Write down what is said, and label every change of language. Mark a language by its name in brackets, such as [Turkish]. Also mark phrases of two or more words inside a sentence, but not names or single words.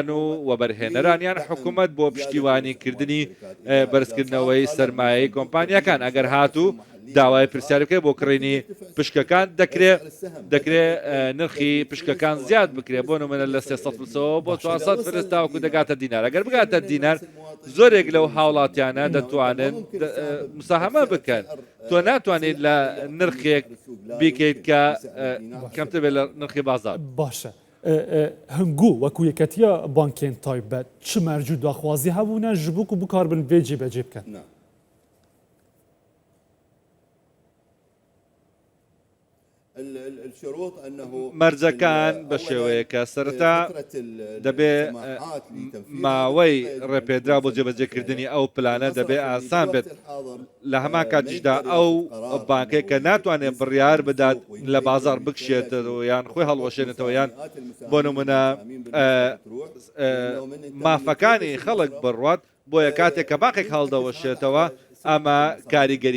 [Central Kurdish] و وەبەرهێنەران یان حکوومەت بۆ پشتیوانیکردنی بەرزکردنەوەی سەرمایەی کۆمپانیەکان ئەگەر هاتوو داوای پرسیار بکرێت بۆ کڕینی پشکەکان دەکرێت نرخی پشکەکان زیاد بکرێت بۆ نمونە لە 300 بۆ 400 فرست تاوەکو دەگاتە دینار ئەگەر بگاتە دینار زۆرێک لەو هاوڵاتیانە دەتوانن مساهمە بکەن تۆ ناتوانیت لە نرخێک بیکەیت کە کەمتر بێت لە نرخی بازار [Kurdish] باشە هەنگوو وەکو یەکەتیە بانکێن تایبەت چ مەرجوو داخوازی هەبوونە ji bo ku bikarbin vê cêbecê bikin [Central Kurdish] مەرجەکان بە شێوەیەکە سەرەتا دەبێ ماوەی ڕێپێدرا بۆ جێبەجێکردنی ئەو پلانە دەبێ ئاسان بێت لە هەمان کاتیشدا ئەو بانکێک کە ناتوانێت بڕیار بدات لە بازار بکشێتەوە یان خۆی هەڵوەشێنێتەوە یان بۆ نمونە مافەکانی خەڵک بڕوات بۆیە کاتێک کە باقێک هەڵدەوەشێتەوە ئەمە کاریگەری